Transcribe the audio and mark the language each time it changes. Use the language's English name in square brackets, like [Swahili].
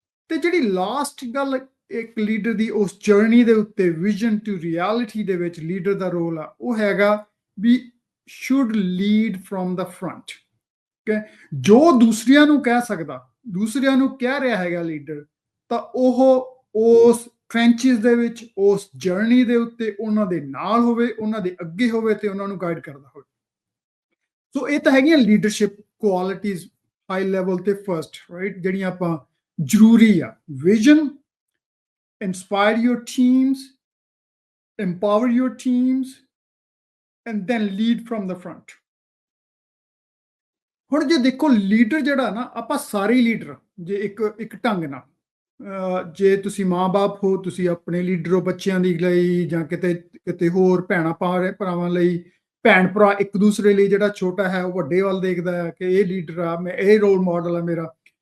[Punjabi] ਤੇ ਜਿਹੜੀ ਲਾਸਟ ਗੱਲ ਇੱਕ ਲੀਡਰ ਦੀ ਉਸ ਜਰਨੀ ਦੇ ਉੱਤੇ, ਵਿਜ਼ਨ ਟੂ ਰਿਐਲਿਟੀ ਦੇ ਵਿੱਚ ਲੀਡਰ ਦਾ ਰੋਲ ਆ, ਉਹ ਹੈਗਾ we [English] Should lead from the front. [Punjabi] ਜੋ ਦੂਸਰਿਆਂ ਨੂੰ ਕਹਿ ਸਕਦਾ, ਦੂਸਰਿਆਂ ਨੂੰ ਕਹਿ ਰਿਹਾ ਹੈਗਾ ਲੀਡਰ, ਤਾਂ ਉਹ ਉਸ ਟ੍ਰੈਂਚਿਸ ਦੇ ਵਿੱਚ, ਉਸ ਜਰਨੀ ਦੇ ਉੱਤੇ ਉਹਨਾਂ ਦੇ ਨਾਲ ਹੋਵੇ, ਉਹਨਾਂ ਦੇ ਅੱਗੇ ਹੋਵੇ ਤੇ ਉਹਨਾਂ ਨੂੰ ਗਾਈਡ ਕਰਦਾ ਹੋਵੇ। ਸੋ ਇਹ ਤਾਂ ਹੈਗੀਆਂ ਲੀਡਰਸ਼ਿਪ ਕੁਆਲਿਟੀਜ਼ ਹਾਈ ਲੈਵਲ ਤੇ ਫਰਸਟ, ਰਾਈਟ, ਜਿਹੜੀਆਂ ਆਪਾਂ ਜ਼ਰੂਰੀ ਆ। [English] Vision, inspire your teams, empower your teams, and then lead from the front। [Punjabi] ਹੁਣ ਜੇ ਦੇਖੋ ਲੀਡਰ ਜਿਹੜਾ ਨਾ, ਆਪਾਂ ਸਾਰੇ ਲੀਡਰ, ਜੇ ਇੱਕ ਇੱਕ ਢੰਗ ਨਾਲ, ਜੇ ਤੁਸੀਂ ਮਾਂ-ਬਾਪ ਹੋ, ਤੁਸੀਂ ਆਪਣੇ ਲੀਡਰ ਹੋ ਬੱਚਿਆਂ ਦੀ ਲਈ, ਜਾਂ ਕਿਤੇ ਕਿਤੇ ਹੋਰ ਭੈਣਾਂ ਭਰਾਵਾਂ ਲਈ, ਭੈਣ ਭਰਾ ਇੱਕ ਦੂਸਰੇ ਲਈ, ਜਿਹੜਾ ਛੋਟਾ ਹੈ ਉਹ ਵੱਡੇ ਵੱਲ ਦੇਖਦਾ ਹੈ ਕਿ ਇਹ ਲੀਡਰ ਆ, ਮੈਂ ਇਹ ਰੋਲ ਮਾਡਲ ਆ ਮੇਰਾ।